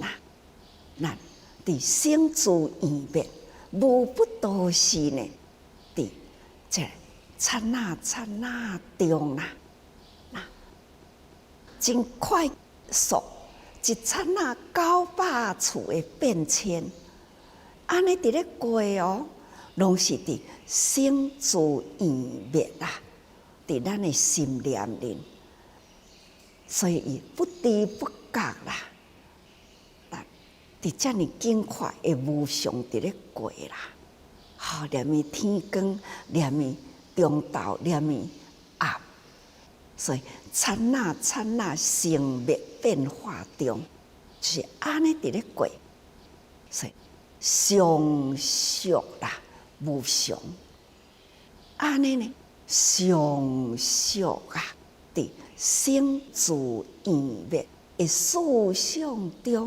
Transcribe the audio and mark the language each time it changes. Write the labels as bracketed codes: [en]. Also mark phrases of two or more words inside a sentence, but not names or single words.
[nan] 咱伫生死缘灭无不都是呢，伫这刹那刹那中呐，真快速，一刹那900次的变迁，安尼伫咧过哦，拢是伫生死缘灭啦，伫咱的心念里，所以伊不知不觉啦，伫遮尔紧快的无常伫咧过啦，好念伊天光，念伊中昼，念伊暗，所以刹那刹那生灭变化中，就是安尼伫咧过，所以常俗啦，无常，安尼呢，常俗啊，伫生死缘灭的思想中。